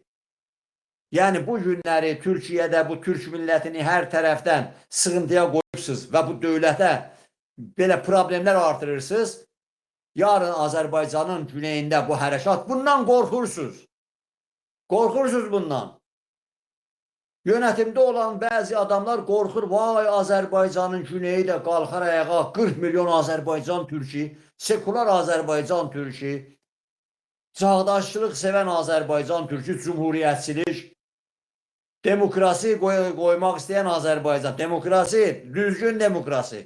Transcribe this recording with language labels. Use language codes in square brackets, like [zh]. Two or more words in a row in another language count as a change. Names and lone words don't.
[az] Yəni bu günləri Türkiyədə bu Türk millətini hər tərəfdən sıxıntıya qoyursunuz və bu dövlətə belə problemlər artırırsınız. Yarın Azərbaycanın güneyində bu hərəkat, bundan qorxursunuz. Qorxursunuz bundan. [tr] Yönetimde olan bazı adamlar korkur, vay Azerbaycan'ın güneyi de kalkar ayağa, 40 milyon Azerbaycan Türk'ü, sekular Azerbaycan Türk'ü, çağdaşlıq seven Azerbaycan Türk'ü, cumhuriyetçilik, demokrasi koymak isteyen Azerbaycan, demokrasi, düzgün demokrasi.